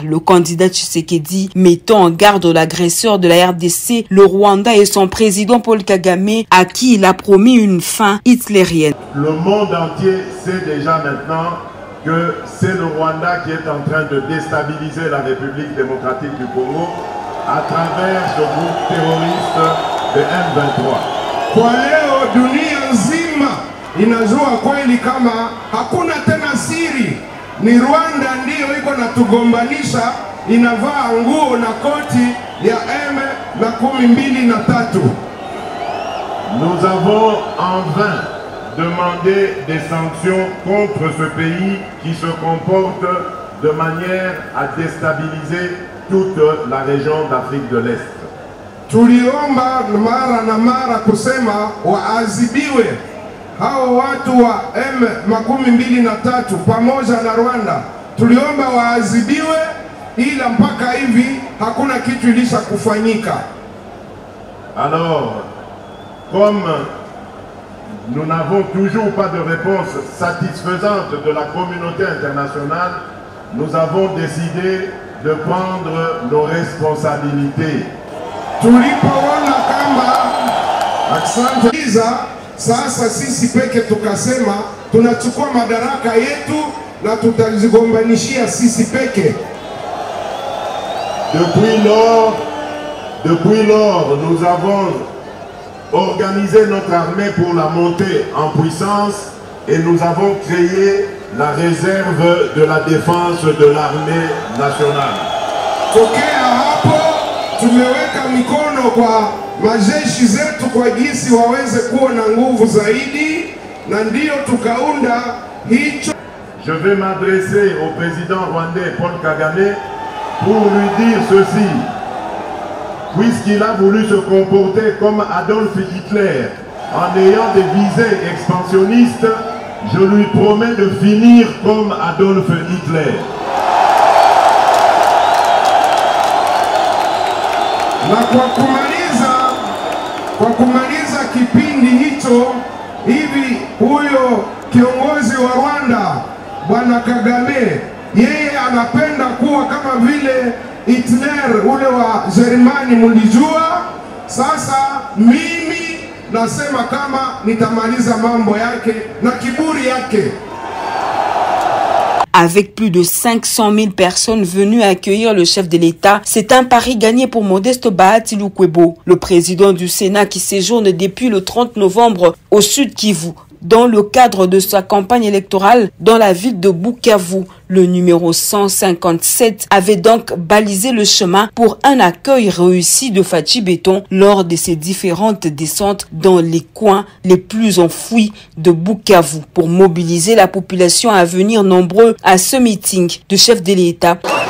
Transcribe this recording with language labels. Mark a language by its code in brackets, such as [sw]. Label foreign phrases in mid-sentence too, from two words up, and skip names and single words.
[fr] Le candidat Tshisekedi mettant en garde l'agresseur de la RDC, le Rwanda et son président Paul Kagame, à qui il a promis une fin hitlérienne. Le monde entier sait déjà maintenant que c'est le Rwanda qui est en train de déstabiliser la République démocratique du Congo à travers ce groupe terroriste de M23. [sw] Kwa leo dunia nzima inajua kweli kama hakuna tena siri, ni Rwanda ndiyo iko natugombanisha, inavaa nguo na koti ya M23. [fr] Nous avons en vain demandé des sanctions contre ce pays qui se comporte de manière à déstabiliser toute la région d'Afrique de l'Est. [sw] Tuliomba mara na mara kusema waadhibiwe hao watu wa M23 pamoja na Rwanda. Tuliomba waadhibiwe, ila mpaka hivi hakuna kitu ilisha kufanyika. [fr] Alors, comme nous n'avons toujours pas de réponse satisfaisante de la communauté internationale, nous avons décidé de prendre nos responsabilités. [sw] Tulipoona kama aksantiza, sasa sisi peke tukasema tunachukua madaraka yetu na tutazigombanishia sisi peke. [fr] Depuis lors, nous avons organisé notre armée pour la montée en puissance et nous avons créé la réserve de la défense de l'armée nationale. [sw] Tokea hapo tumeweka mikono kwa majeshi zetu kwa jinsi waweze kuwa na nguvu zaidi, na ndio tukaunda hicho. [fr] Je vais m'adresser au président rwandais Paul Kagame pour lui dire ceci. Puisqu'il a voulu se comporter comme Adolf Hitler en ayant des visées expansionnistes, je lui promets de finir comme Adolf Hitler. [sw] Na kwa kumaliza kipindi hicho, hivi huyo kiongozi wa Rwanda Bwana Kagame, yeye anapenda kuwa kama vile Hitler ule wa Jerumani mulijua. Sasa mimi nasema kama nitamaliza mambo yake na kiburi yake. [fr] Avec plus de 500 000 personnes venues accueillir le chef de l'État, c'est un pari gagné pour Modeste Bahati Lukwebo, le président du Sénat qui séjourne depuis le 30 novembre au Sud Kivu. Dans le cadre de sa campagne électorale dans la ville de Bukavu, le numéro 157 avait donc balisé le chemin pour un accueil réussi de Fachi Béton lors de ses différentes descentes dans les coins les plus enfouis de Bukavu pour mobiliser la population à venir nombreux à ce meeting de chef de l'État.